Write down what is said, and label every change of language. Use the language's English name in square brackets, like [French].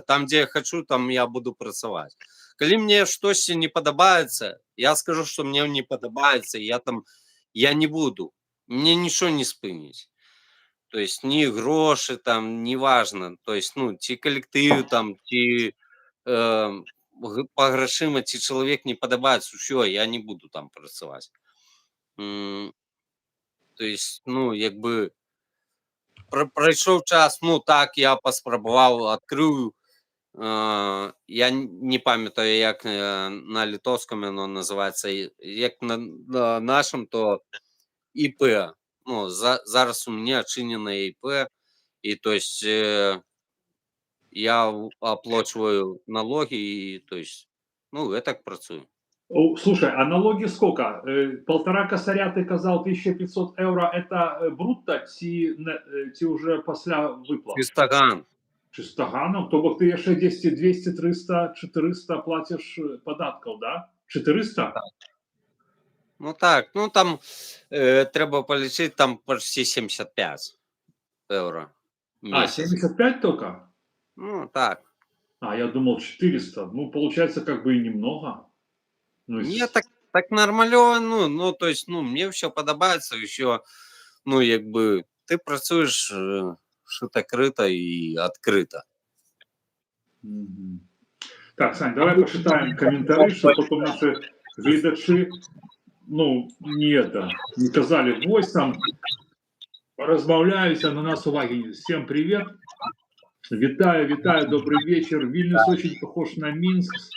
[Belarusian] Там, где я хочу, там я буду працаваць. Калі мне штосьці не падабаецца, я скажу, что мне не падабаецца, я не буду. [Russian] Мне ничего не спыніць. То есть ни грошы там, неважно. [Belarusian] То есть, ну, ці калектыў там, ці па грашыма, ці чалавек не падабаецца, ўсё, я не буду там працаваць. То есть, ну, якби прайшоў час, ну, так, я паспрабаваў, адкрыў Я не памятаю, як на літоўскім яно называецца, як на нашым, то ИП. [Russian] Ну, зараз у меня отчиненное ИП, и то есть я оплачиваю налоги, и то есть, ну, я так працую. Слушай, а налоги сколько? 1,5 косаря ты казал, 1500 евро, это брутто ці уже пасля выплат? Чистоган. Чистоганом? То бок ты яшчэ 10, 200, 300, 400 платишь податков, да? 400? [Ukrainian] Ну так, ну там треба полічити, там почти 75 евро в А, [Russian] месяц. 75 только? Ну так. А, я думал 400. Ну, получается, как бы и немного. Ну, [Ukrainian] Ні, так нормально, ну, то есть, ну, мені все подобається, ще, ну, якби, ти працюєш шито-крито і відкрито. Мгм. [Russian] Так, Сань, давай почитаем комментарии, чтобы потом наши глядачи, ну, [Belarusian] не казали, вось там, [Russian] разбавляюся, на нас уваги. Всем привет. Витаю, добрый вечер. Вильнюс очень похож на Минск.